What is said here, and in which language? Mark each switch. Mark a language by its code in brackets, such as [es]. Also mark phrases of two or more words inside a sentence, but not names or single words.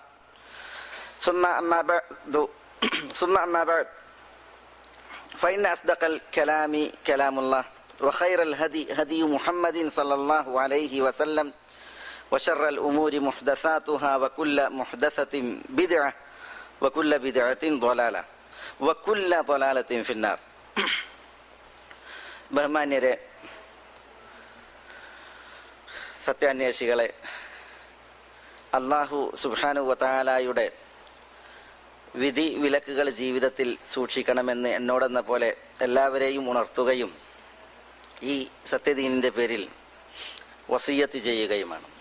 [ar] ثم أما بعد فإن أصدق الكلام كلام الله وخير الهدي هدي محمد صلى الله عليه وسلم وشر الأمور محدثاتها وكل محدثة بدعة وكل بدعة ضلالة وكل ضلالة في النار. [ml] ബഹുമാന്യരെ, സത്യാന്വേഷികളെ, അല്ലാഹു [ar] سبحانه وتعالى [ml] വിധി വിലക്കുകൾ ജീവിതത്തിൽ സൂക്ഷിക്കണമെന്ന് എന്നോടെന്ന പോലെ എല്ലാവരെയും ഉണർത്തുകയും ഈ സത്യദീനിൻ്റെ പേരിൽ വസിയ്യത്ത് ചെയ്യുകയുമാണ്.